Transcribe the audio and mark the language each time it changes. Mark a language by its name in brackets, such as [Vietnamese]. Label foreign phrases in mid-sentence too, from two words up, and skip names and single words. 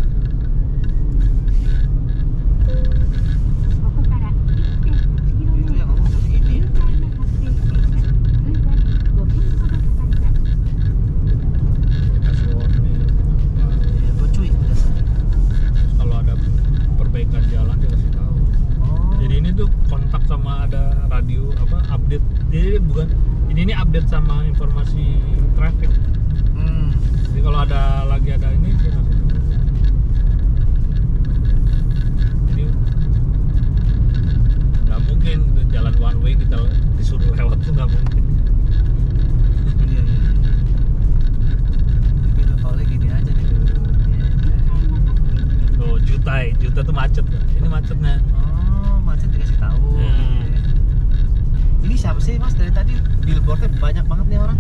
[Japanese] ここから1.8キロ [Indonesian] Itu yang ngomong tapi ini ya. [Japanese] 渋滞が発生しています。通過に5分ほどかかります。 [Indonesian] kasih warning. Ya gua cuy biasanya. Terus kalau ada perbaikan jalan dia kasih tahu. Oh. Jadi ini tuh kontak sama ada radio apa update. Jadi bukan ini update sama informasi traffic. Jadi kalau lagi ada ini dia kasih tahu. Jadi nggak mungkin jalan one way kita disuruh lewat tuh nggak mungkin. Iya. Gitu tolnya gini aja nih. Tuh juta tuh macet. Ini macetnya. Oh, macet dikasih tahu. Ini siapa sih Mas dari tadi billboardnya banyak banget nih orang.